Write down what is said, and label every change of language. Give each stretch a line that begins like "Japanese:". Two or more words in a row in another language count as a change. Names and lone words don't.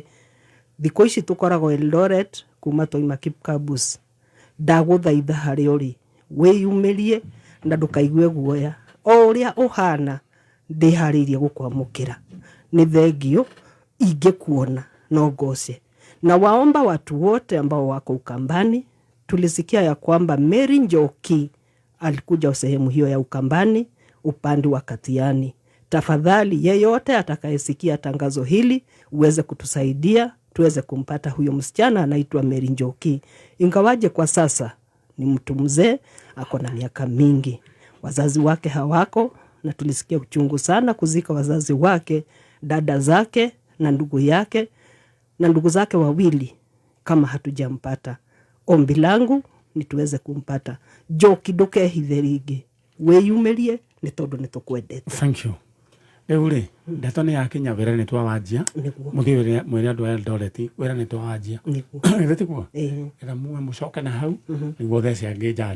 Kikuyu: Thikũ ici tũkoragwo Eldoret kuma toima Kipkabus. Ndagũthaitha harĩ ũrĩ. Wĩyumĩrie na ndũkaigue guoya. O ũrĩa ũhana ndĩharĩirie gũkwamũkĩra. Nĩ thengio ingekuona no ngose.
Swahili: Na waomba watu wote ambao wako Ukambani, tulisikia ya kwamba Mary Njoki alikuja sehemu hiyo ya Ukambani upande wa Katiani. Tafadhali yeyote atakayesikia tangazo hili uweze kutusaidia tuweze kumpata huyo msichana anaitwa Mary Njoki. Ingawaje kwa sasa ni mtu mzee, ako na miaka mingi. Wazazi wake hawako na tulisikia uchungu sana kuzika wazazi wake, dada zake na ndugu yake na ndugu zake wawili kama hatujampata. Ombi langu ni tuweze kumpata.
Kikuyu: Njoki ndũkehithe wĩyumĩrie nĩ tondũ nĩ tũkwendete.
English: Thank you.
Kikuyu: Rĩu-rĩ, ndeto nĩ yakinya wĩra nĩ twawanjia. Mũthĩ mwĩra andũ a Eldoret wĩra nĩ twawanjia. Nĩguo tiguo? Ĩra muwe mũcoke na hau nĩguo thece angĩ njanjo.